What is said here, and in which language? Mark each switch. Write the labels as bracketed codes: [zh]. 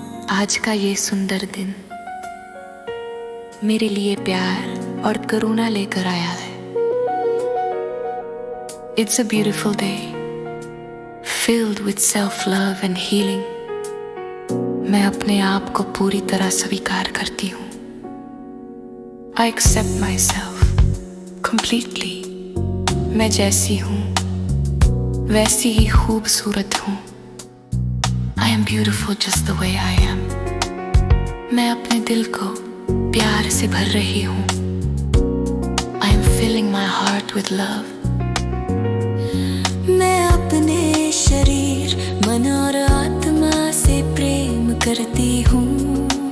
[hi] आज का ये सुंदर दिन मेरे लिए प्यार और करुणा लेकर आया है। [en] It's a beautiful day filled with self-love and healing। [hi] मैं अपने आप को पूरी तरह स्वीकार करती हूँ। [en] I accept myself completely। [hi] मैं जैसी हूँ वैसी ही खूबसूरत हूँ। [en] I am beautiful just the way I am। [hi] मैं अपने दिल को प्यार से भर रही हूँ। [en] I am filling my heart with love। [hi] मैं अपने शरीर, मन और आत्मा से प्रेम करती हूँ।